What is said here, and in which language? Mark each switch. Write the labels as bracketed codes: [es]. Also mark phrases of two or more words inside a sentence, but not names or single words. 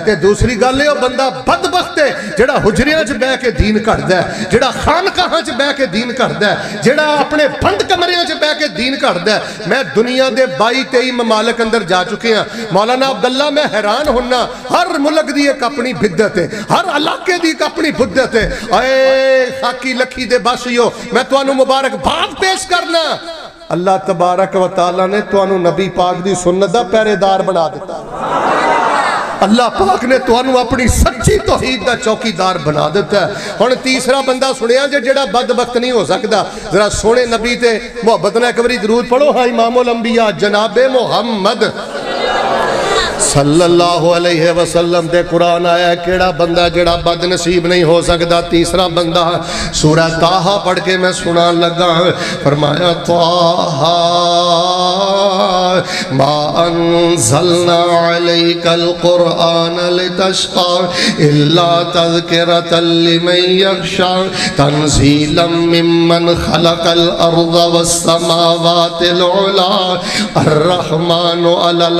[pa] تے دوسری گل ہے، بندہ بدبخت ہے جیہڑا حجریاں چ بہہ کے دین کردا ہے، جیہڑا خانقاہاں چ بہہ کے دین کردا ہے، جیہڑا اپنے بند کمریاں چ بہہ کے دین کردا ہے. میں دنیا دے 22-23 ممالک اندر جا چکے ہیں، مولانا عبداللہ میں حیران ہونا، ہر ملک دی ایک اپنی بدعت ہے، ہر علاقے دی ایک اپنی بدعت ہے. اے خاکی لکھی دے باسیو، میں تہانوں مبارکباد پیش کرنا, [ar] الله تبارك وتعالى [pa] نے تہانوں نبی پاک دی سنت دا پہریدار بنا دتا. اللہ پاک نے تہانوں اپنی سچی توحید دا چوکیدار بنا دتا ہے. ہن تیسرا بندہ سنیا جے جیہڑا بدبخت نہیں ہو سکدا، ذرا سوہنے نبی تے محبت نال ایک واری درود پڑھو. ہاں امام الانبیاء جنابِ محمد [ar] صلى الله عليه وسلم [pa] تے قرآن آیا، کیہڑا بندہ جیہڑا بدنصیب نہیں ہو سکتا. تیسرا بندہ سورہ طٰہٰ پڑھ کے میں سنان لگا، فرمایا [ar] طه ما أنزلنا عليك القرآن لتشقى إلا تذكرة لمن يخشى تنزيلا ممن خلق الأرض والسماوات العلى الرحمن على